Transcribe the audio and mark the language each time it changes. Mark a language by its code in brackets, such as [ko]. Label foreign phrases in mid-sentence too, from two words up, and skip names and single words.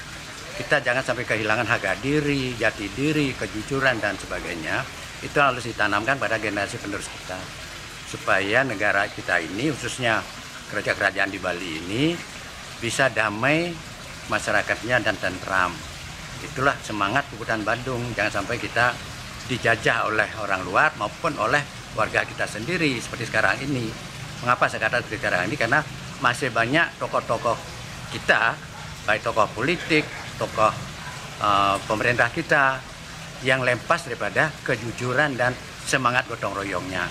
[id] Kita jangan sampai kehilangan harga diri, jati diri, kejujuran, dan sebagainya. Itu harus ditanamkan pada generasi penerus kita. Supaya negara kita ini, khususnya kerajaan di Bali ini, bisa damai masyarakatnya dan tentram. Itulah semangat puputan Badung. Jangan sampai kita dijajah oleh orang luar maupun oleh warga kita sendiri seperti sekarang ini. Mengapa saya katakan seperti sekarang ini? Karena masih banyak tokoh-tokoh kita, baik tokoh politik, tokoh pemerintah kita yang lepas daripada kejujuran dan semangat gotong royongnya.